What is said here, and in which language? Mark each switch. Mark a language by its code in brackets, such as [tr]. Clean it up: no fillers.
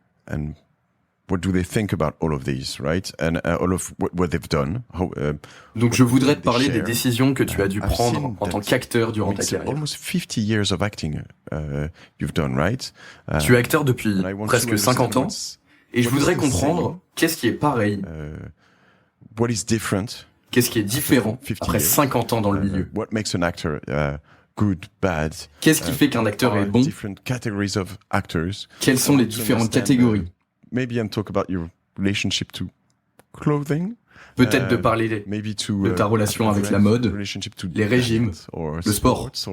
[en] And what do they think about all of these, right? And all of what they've done. [fr] Donc je voudrais te parler des décisions que tu as dû prendre en tant qu'acteur durant ta carrière. [en] Almost 50 years of acting you've done, right? [fr] Tu es acteur depuis presque 50 ans. Et je voudrais comprendre qu'est-ce qui est pareil, [en] what is different, [fr] qu'est-ce qui est différent après 50 ans dans le milieu. [en] What makes an actor good, bad. [fr] Qu'est-ce qui fait qu'un acteur est bon? [en] Different categories of actors. [fr] Quelles sont les différentes catégories? [en] Maybe and talk about your relationship to clothing. [fr] Peut-être de parler de ta relation avec la mode, les régimes, le sport.